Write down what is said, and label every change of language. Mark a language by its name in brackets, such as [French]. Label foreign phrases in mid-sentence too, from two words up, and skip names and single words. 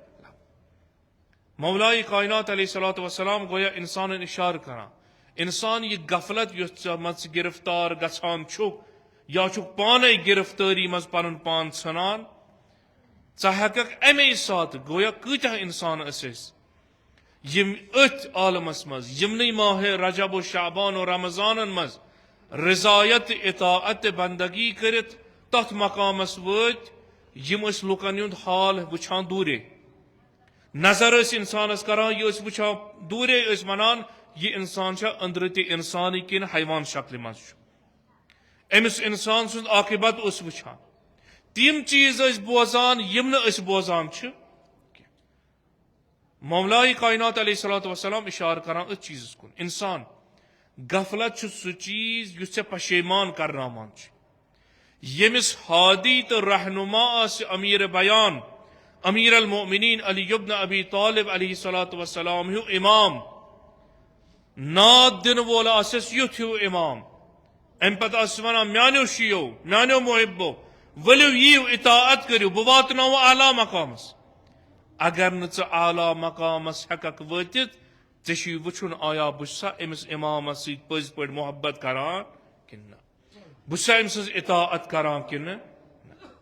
[Kashmiri] مولائے کائنات [Arabic] علیہ الصلوۃ والسلام [Kashmiri] گویا انسانن اشارٕ کران، انسان یہ غفلت یۄس ژےٚ منٛز گرفتار گژھان چھُکھ یا چھُکھ پانے گرفتٲری منٛز پنُن پان ژھٕنان، ژٕ ہیٚککھ امے ساتہٕ، گویا کۭتیاہ انسان ٲسۍ أسۍ یِم أتھۍ عالمس منٛز یِمنٕے ماہ رجب و شعبان و رمضانن منٛز رضایت اطاعت بندگی کٔرِتھ تتھ مقامس وٲتۍ یِم ٲسۍ لُکن ہُنٛد حال وٕچھان دوٗرے، نظر ٲسۍ انسانس کران، یہِ ٲسۍ وٕچھان دوٗرے، ٲسۍ ونان یہِ انسان چھا أنٛدرٕ تہِ انسانٕے کِنہٕ حیوان شکلہِ منٛز چھُ، أمِس انسان سُنٛد عاقبت اوس وٕچھان۔ تِم چیٖز ٲسۍ بوزان یِم نہٕ أسۍ بوزان چھِ کینٛہہ۔ مولائے کائنات [Arabic] علیہ الصلوۃ والسلام [Kashmiri] اشارٕ کران أتھۍ چیٖزس کُن، انسان غفلت چھُ سُہ چیٖز یُس ژےٚ پشیمان کرناوان چھُ۔ ییٚمِس ہادی تہٕ رہنما آسہِ امیر بیان، امیر المؤمنین علی ابن ابی طالب [Arabic] علیہ الصلوۃ والسلام [Kashmiri] ہیوٗ امام، ناد دِنہٕ وول آسٮ۪س یُتھ ہیوٗ امام، امہِ پتہٕ آسٮ۪س ونان میانیو شِیو میانیو محبو ؤلِو یِیِو اطاعت کٔرِو بہٕ واتناوو اعلیٰ مقامس۔ اگر نہٕ ژٕ اعلیٰ مقامس ہیٚککھ وٲتِتھ، ژےٚ چھُے وٕچھُن آیا بہٕ چھُسا أمِس امامس سۭتۍ پٔزۍ پٲٹھۍ محبت کران کِنہٕ نہ، بہٕ چھُسا أمۍ سٕنٛز اطاعت کران کِنہٕ نہ۔